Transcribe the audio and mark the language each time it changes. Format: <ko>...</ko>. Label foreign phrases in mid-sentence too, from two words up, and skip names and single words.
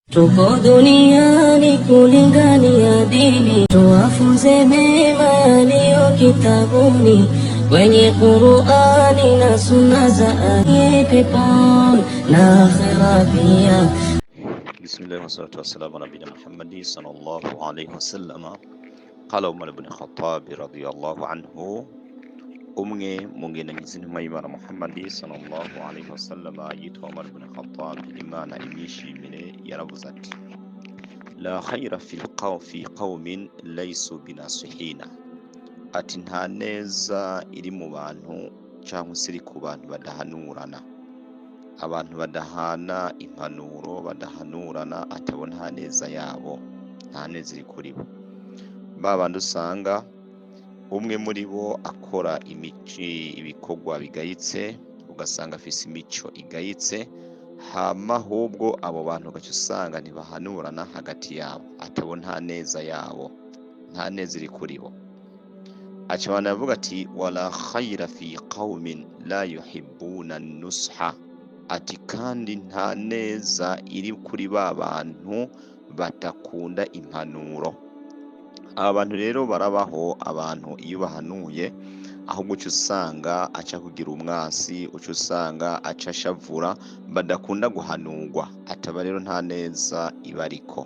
<sw>Tuko duniani kulingania dini, tuwafunze mema yaliyo kitabuni, kwenye Qur'ani na sunna za peponi na akhera pia.</sw> <ar>بسم الله والصلاة والسلام على نبينا محمد صلى الله عليه وسلم. قال عمر بن الخطاب رضي الله عنه,</ar> <rn>umwe mu ngendanyi z'intumwa Muhammadi</rn> <ar>صلى الله عليه وسلم</ar> <rn>yitwa Umar ibn Khattab, Imana imwishimire, yaravuze ati:</rn> <ar>لا خير في قوم ليسوا بناصحين.</ar> <rn>Ati nta neza iri mu bantu cyangwa se iri ku bantu badahanurana, abantu badahana impanuro, badahanurana, atabo nta neza yabo, nta neza iri kuri bo. Babandi usanga umwe muri bo akora ibikorwa bigayitse, ugasanga afise imico igayitse, hama ahubwo abo bantu gace usanga ntibahanurana hagati yabo, atabo nta neza yabo, nta neza iri kuri bo. Acabana yavuga ati:</rn> <ar>ولا خير في قوم لا يحبون النصح.</ar> <rn>Ati kandi nta neza iri kuri ba bantu batakunda impanuro. Aba bantu rero barabaho, abantu iyo bahanuye ahubwo uca usanga aca kugira umwasi, uca usanga aca ashavura, badakunda guhanurwa, ataba rero nta neza ibariko.</rn>